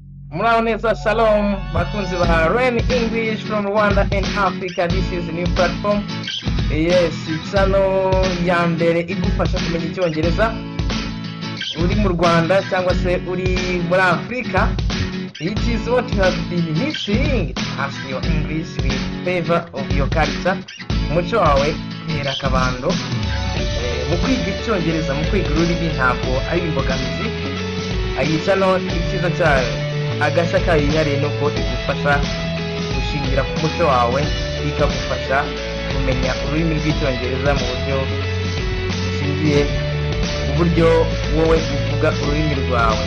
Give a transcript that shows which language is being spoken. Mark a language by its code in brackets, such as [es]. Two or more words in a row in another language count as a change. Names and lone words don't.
[rw] Muraho neza, shalom bakunzi ba Rain English [en] from Rwanda and Africa. This is a new platform. [rw] Yes, channel ya mbere igufasha kumenya icyongereza uri mu Rwanda cyangwa se uri muri Afrika. [en] It is what you have been missing. As your English with favor of your culture. [rw] Umuco wawe hera kabando. Mu kwiga icyongereza, mu kwiga ururimi ntabwo ari imbogamizi. Iyi channel icyiza cyayo agashya kayihariye nuko igufasha gushingira ku muco wawe, ikagufasha kumenya ururimi rw'icyongereza mu buryo bushingiye uburyo wowe uvuga ururimi rwawe.